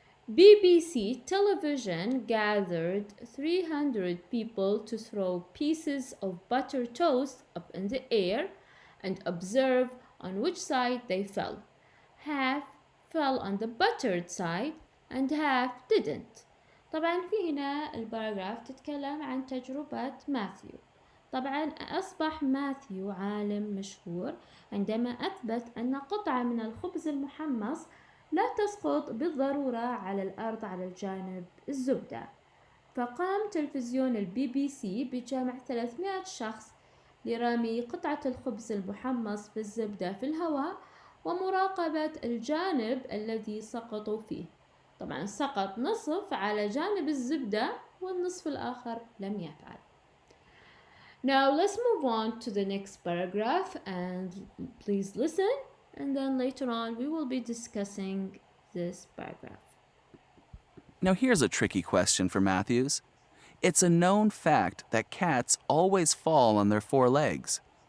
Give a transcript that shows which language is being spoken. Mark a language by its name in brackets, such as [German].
[English] BBC television gathered 300 people to throw pieces of buttered toast up in the air and observe on which side they fell. Half fell on the buttered side and half didn't. [Arabic] طبعا في هنا الباراجراف تتكلم عن تجربة ماثيو. طبعا أصبح ماثيو عالم مشهور عندما أثبت أن قطعة من الخبز المحمص لا تسقط بالضرورة على الأرض على الجانب الزبدة. فقام تلفزيون البي بي سي بجمع 300 شخص لرمي قطعة الخبز المحمص بالزبدة في الهواء ومراقبة الجانب الذي سقطوا فيه. طبعا سقط نصف على جانب الزبدة والنصف الآخر لم يفعل. [English] Now let's move on to the next paragraph and please listen, and then later on we will be discussing this paragraph. Now here's a tricky question for Matthews. It's a known fact that cats always fall on their 4 legs.